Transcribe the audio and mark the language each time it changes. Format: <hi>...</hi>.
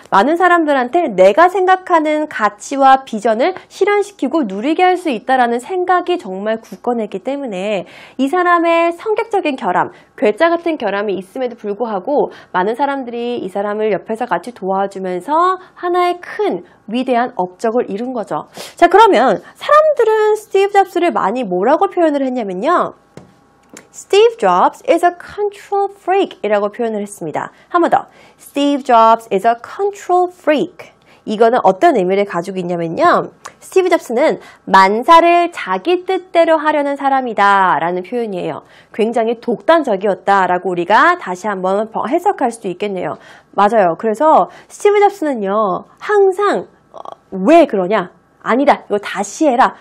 <ko>많은 사람들한테 내가 생각하는 가치와 비전을 실현시키고 누리게 할 수 있다라는 생각이 정말 굳건했기 때문에 이 사람의 성격적인 결함, 괴짜 같은 결함이 있음에도 불구하고 많은 사람들이 이 사람을 옆에서 같이 도와주면서 하나의 큰 위대한 업적을 이룬 거죠. 자, 그러면 사람들은 스티브 잡스를 많이 뭐라고 표현을 했냐면요.</ko> <en>Steve Jobs is a control freak</en> <ko>이라고 표현을 했습니다. 한 번 더.</ko> <en>Steve Jobs is a control freak.</en> <ko>이거는 어떤 의미를 가지고 있냐면요. 스티브 잡스는 만사를 자기 뜻대로 하려는 사람이다 라는 표현이에요. 굉장히 독단적이었다라고 우리가 다시 한번 해석할 수도 있겠네요. 맞아요. 그래서 스티브 잡스는요. 항상 왜 그러냐? 아니다. 이거 다시 해라.</ko>